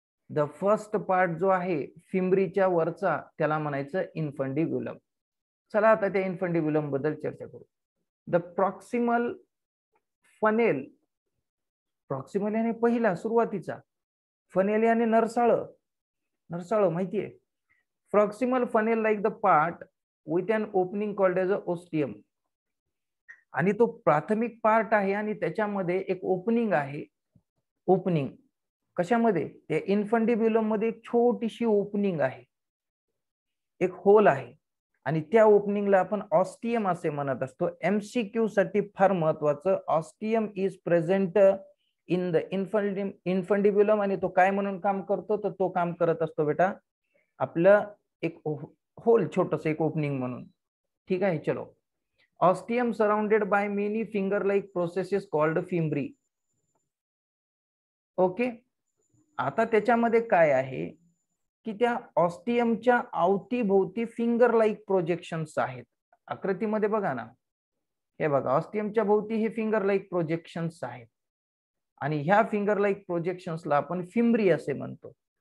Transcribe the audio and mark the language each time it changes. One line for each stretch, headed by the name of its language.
English: the first part
Marathi: जो आहे फिंबरीच्या वरचा, त्याला म्हणायचं इन्फंडिब्युलम. चला आता त्या इन्फंडिब्युलम बद्दल चर्चा करू.
English: The proximal funnel.
Marathi: प्रॉक्सिमल याने पहिला, सुरुवातीचा. फनेल याने नरसाळ. नरसाळ माहितीये.
English: Proximal funnel like the part with an opening called as a ostium.
Marathi: आणि तो प्राथमिक पार्ट आहे आणि त्याच्यामध्ये एक ओपनिंग आहे. ओपनिंग कशामध्ये? त्या इन्फंडिब्युलम मध्ये एक छोटीशी ओपनिंग आहे, एक होल आहे, आणि त्या ओपनिंगला आपण ऑस्टियम असे म्हणत असतो. एमसीक्यू साठी फार महत्वाचं,
English: ostium is present in the infundibulum,
Marathi: आणि तो काय म्हणून काम करतो? तर तो काम करत असतो बेटा आपलं एक होल, छोटस एक ओपनिंग म्हणून. ठीक आहे, चलो.
English: Ostium surrounded by many finger like processes called fimbriae. Okay.
Marathi: आता त्याच्यामध्ये काय आहे की त्या ऑस्टियमच्या अवतीभोवती फिंगर लाईक प्रोजेक्शन्स आहेत. आकृतीमध्ये बघा ना, हे बघा, ऑस्टियमच्या भोवती हे फिंगर लाईक प्रोजेक्शन्स आहेत, आणि ह्या फिंगर लाईक प्रोजेक्शन्सला आपण फिम्ब्री असे म्हणतो.